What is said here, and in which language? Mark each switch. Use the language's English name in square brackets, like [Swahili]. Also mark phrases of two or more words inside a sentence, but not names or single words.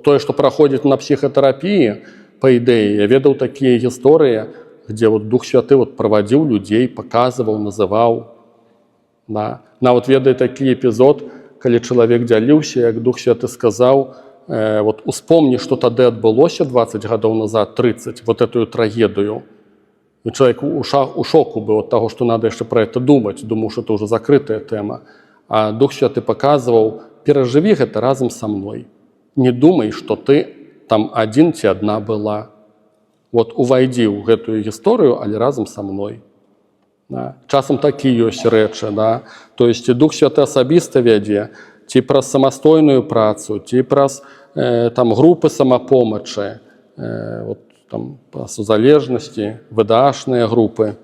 [Belarusian] Тое, што праходзіць на псіхатэрапіі, па ідэі, я ведаў такія гісторыі, дзе вот Дух Святы правадзіў людзей, паказваў, называў. Да. Нават ведаю такі эпізод, калі чалавек дзяліўся, як Дух Святы сказаў, вот, успомні, што тады адбылося 20 гадоў назад, 30, вот эту трагедыю. [Russian] И человек у шоку был от того, что надо еще про это думать. Думал, что это уже закрытая тема. А Дух Святы показывал, переживи это разом со мной. Не думай, что ты там один ці одна была. Вот увайди в эту историю, але разом со мной. [Belarusian] Да. Часом такі ёсць рэчы. Да. То есть Дух Святы асабіста вядзе, ці праз самастойную працу, ці праз групы самапомачы, вот, там, по сузалежнасці, ВДАшныя групы.